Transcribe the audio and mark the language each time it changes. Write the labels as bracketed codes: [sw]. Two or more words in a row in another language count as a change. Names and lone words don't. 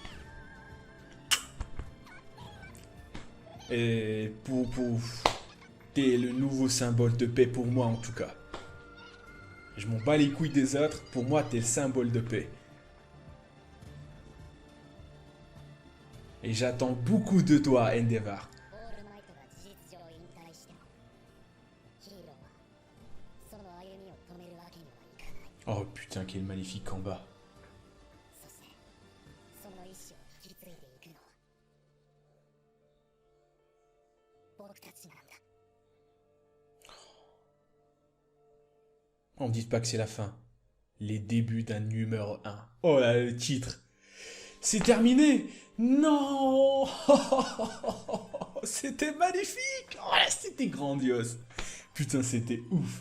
[fr] Et t'es le nouveau symbole de paix pour moi en tout cas. Je m'en bats les couilles des autres. Pour moi, t'es le symbole de paix. Et j'attends beaucoup de toi, Endeavor. [ja] オールマイトが事実上引退してもヒーローはその歩みを止めるわけにはいかない。 [fr] Oh putain, quel magnifique combat. [ja] そしてその意志を引き継いでいくのは僕たちなんだ。 [fr] On ne dit pas que c'est la fin. Les débuts d'un numéro 1. Oh là, le titre. C'est terminé. Non. C'était magnifique. Oh là, c'était grandiose. Putain, c'était ouf.